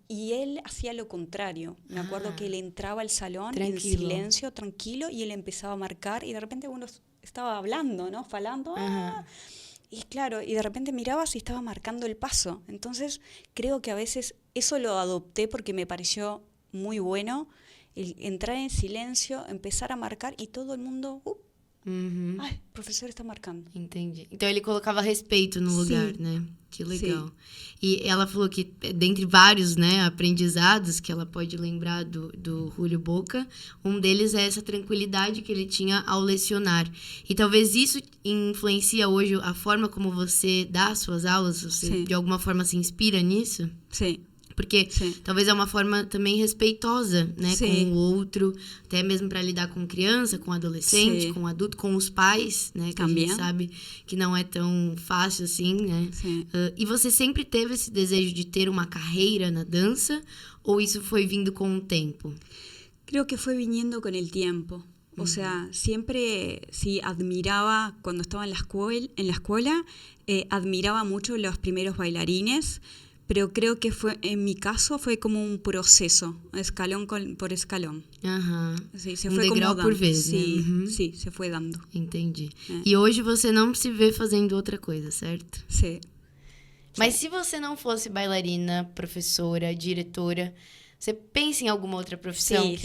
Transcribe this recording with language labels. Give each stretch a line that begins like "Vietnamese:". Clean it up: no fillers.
Spanish: Y él hacía lo contrario. Me acuerdo que él entraba al salón en silencio, tranquilo, y él empezaba a marcar y de repente uno estaba hablando, ¿no? Falando, y claro, y de repente mirabas y estaba marcando el paso. Entonces creo que a veces eso lo adopté porque me pareció muy bueno, el entrar en silencio, empezar a marcar y todo el mundo...
Portuguese: Ai, o professor está marcando. Entendi. Então ele colocava respeito no lugar, né? Que legal. Sim. E ela falou que, dentre vários, né, aprendizados que ela pode lembrar do Julio Boca, um deles é essa tranquilidade que ele tinha ao lecionar. E talvez isso influencia hoje a forma como você dá as suas aulas? Você, de alguma forma, se inspira nisso? Sim. Porque talvez é uma forma também respeitosa, né, com o outro, até mesmo para lidar com criança, com adolescente, com adulto, com os pais, né, que também. A gente sabe que não é tão fácil assim, né? E você sempre teve esse desejo de ter uma carreira na dança ou isso foi vindo com o tempo?
Spanish: Creo que fue viniendo con el tiempo. O sea, siempre sí admiraba, cuando estaba en la escuela admiraba mucho los primeros bailarines. Pero creo que en mi caso fue como un proceso, escalón por escalón. Sí, se fue
Portuguese: degrau por vez,
Spanish: sí,
Portuguese: né? Sí, se foi dando. Entendi. E hoje você não se vê fazendo outra coisa, certo? Sim. Mas se você não fosse bailarina, professora, diretora, você pensa em alguma outra profissão?